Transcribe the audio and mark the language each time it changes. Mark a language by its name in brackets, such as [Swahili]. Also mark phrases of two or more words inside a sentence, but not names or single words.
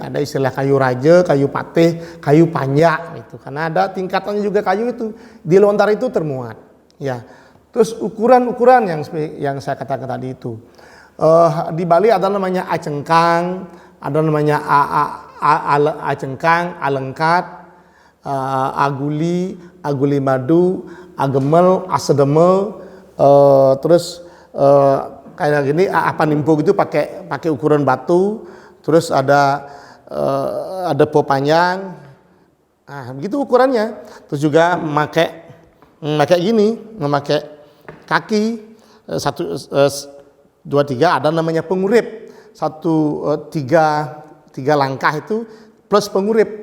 [Indonesian] Ada istilah kayu raja, kayu patih, kayu panjak itu. Karena ada tingkatannya juga kayu itu. Di lontar itu termuat. Ya. Terus ukuran-ukuran yang saya katakan tadi itu. Di Bali ada namanya acengkang, ada namanya acengkang, alengkat, aguli, aguli madu, agemel, asedemel, terus kayak gini apa nimpo gitu pakai ukuran batu, terus ada po panjang, nah begitu ukurannya. Terus juga memakai kaki 1, 2, 3, ada namanya pengurip 3 langkah itu plus pengurip.